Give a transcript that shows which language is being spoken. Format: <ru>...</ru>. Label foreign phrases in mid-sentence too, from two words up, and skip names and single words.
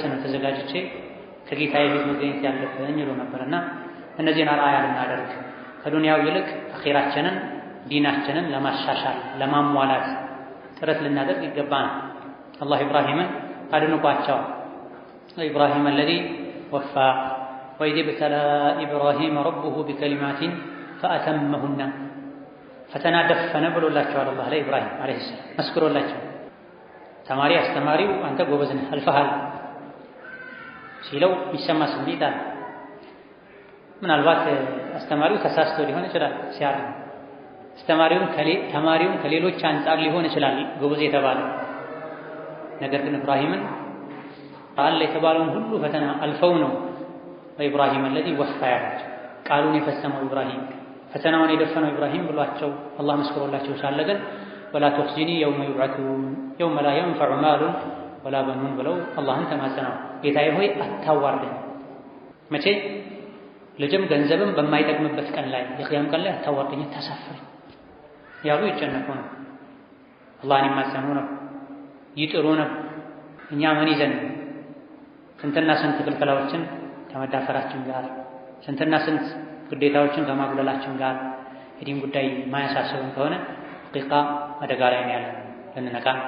<am>ነው ተዘጋጅቼ ከጌታዬ ፊት መገኘት ያለብኝ ይሉ ነበርና እነዚህን አርአያ ልናደርግ ከዱንያው ይልቅ አኺራችንን ዲናችንን ለማሻሻል ለማሟላት ጥረት ልናደርግ ይገባናል። አላህ ኢብራሂምን አድንቋቸዋል። ኢብራሂም</am> <ar>الذي وفى وإذ ابتلى إبراهيم ربه بكلمات فأتمهن</ar> <am>ፈተና ደፈነ ብሎላቸዋል አላህ ለኢብራሂም አለይሂ ሰላም መስክሮላቸው። ተማሪ አስተማሪው አንተ ጎበዝ ነህ አልፈሃል ሲለው የሚሰማ ስሜት አለ። ምናልባት አስተማሪው ተሳስቶ ሊሆን ይችላል ሲያርም ተማሪውን ከሌሎች አንጻር ሊሆን ይችላል ጎበዝ የተባለ። ነገር ግን ኢብራሂምን አለ የተባለውን ሁሉ ፈተና አልፈው ነው ወኢብራሂም</am> <ar>الذي وفى</ar> <am>ያላቸው ቃሉን የፈጸመው ኢብራሂም ፈተናውን የደፈነው ኢብራሂም ብሏቸው አላህ መስክሮላቸው ሳለ ግን</am> <ar>ولا تخزني يوم يبعثون يوم لا ينفع مال ولا بنون ብለው</ar> <am>አላህን ተማጸነው። ጌታዬ ሆይ አታዋርደኝ፣ መቼ ልጅም ገንዘብም በማይጠቅምበት ቀን ላይ የቂያም ቀን ላይ አታዋርደኝ፣ አታሳፍረኝ ያሉ ይጨነቁ ነው። አላህን ይማጸኑ ነው፣ ይጥሩ ነው። እኛ ምን ይዘን ስንትና ስንት ክልከላዎችን ከመዳፈራችን ጋር ስንትና ስንት ግዴታዎችን ከማጉደላችን ጋር የዲን ጉዳይ ማያሳስብን ከሆነ ሐቂቃ አደጋ ላይ ነው ያለን። ልንነቃ</am>